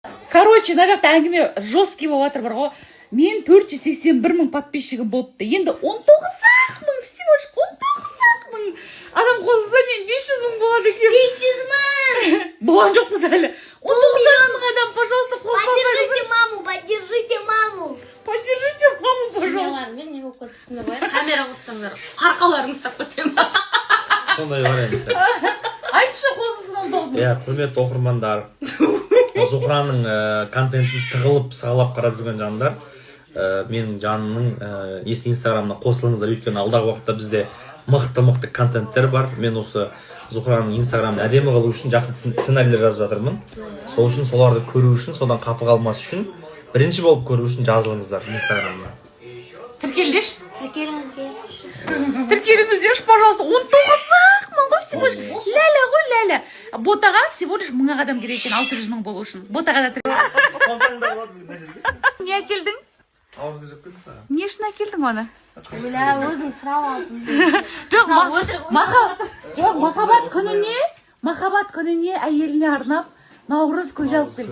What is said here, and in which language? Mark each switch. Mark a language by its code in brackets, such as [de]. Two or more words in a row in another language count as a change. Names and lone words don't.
[kk] Короче, мына жақта әңгіме жесткий болып жатыр бар ғой. Мен 481 мың подписчигім болыпты. Енді 19 мың, [ru] всего лишь 19 мың. [kk] Адам қосылса мен 500 мың болады екен. 500 мың. Болған жоқпыз әлі. 19 мың адам, пожалуйста, қосылсаңыздар. [ru] Поддержите маму, поддержите маму. Поддержите маму, пожалуйста. [kk] Семьялармен не болып көріпсіңдер ғой. Камера қоссаңдар, қарқаларың ұстап көтемін. Сондай бар енді. Айтшы қосылсын 19 мың. Иә, құрметті оқырмандар. Зухраның контентін тығылып сығалап қарап жүрген жандар, менің жанымның инстаграмына қосылыңыздар, өйткені алдағы уақытта бізде мықты контенттер бар. Мен осы Зухраның инстаграмын әдемі қылу үшін жақсы сценарийлер жазып жатырмын. Сол үшін соларды көру үшін, содан қапы қалмас үшін, бірінші болып көру үшін жазылыңыздар инстаграмына. Тіркелдеш? Тіркеліңіздерші, пожалуйста, 19 мың ғой [ru] всего лишь. [kk] Ләлә ғой, ләлә. Ботаға [ru] всего лишь [kk] 1000 адам керек екен, 600 мың болу үшін. Ботаға да не әкелдің? Ауыз көзіп келдің саған. Не үшін әкелдің оны? Өлә, өзің сұрап алдың. Жоқ, махаббат күніне әйеліне арнап Наурыз көже алып келді.